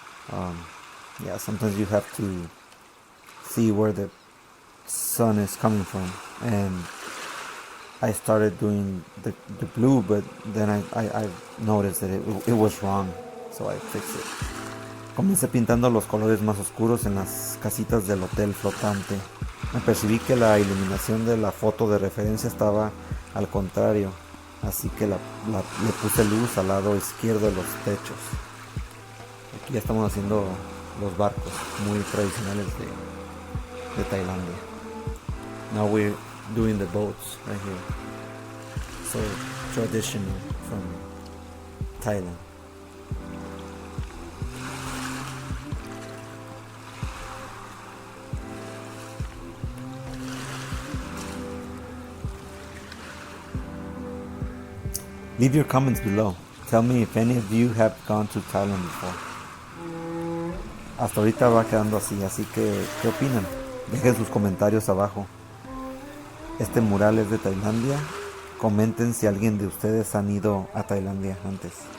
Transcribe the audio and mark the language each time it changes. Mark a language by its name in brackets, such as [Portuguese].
[English] Yeah, sometimes you have to see where the sun is coming from, and I started doing the blue, but then I noticed that it was wrong, so I fixed it. [Spanish] Comencé pintando los colores más oscuros en las casitas del hotel flotante. Me percibí que la iluminación de la foto de referencia estaba al contrario, así que le puse luz al lado izquierdo de los techos. Aquí ya estamos haciendo los barcos muy tradicionales de Tailandia. [English] Now we're doing the boats right here. So traditional from Thailand. Leave your comments below. Tell me if any of you have gone to Thailand before. [Spanish] Hasta ahorita va quedando así que ¿qué opinan? Dejen sus comentarios abajo. Este mural es de Tailandia. Comenten si alguien de ustedes han ido a Tailandia antes.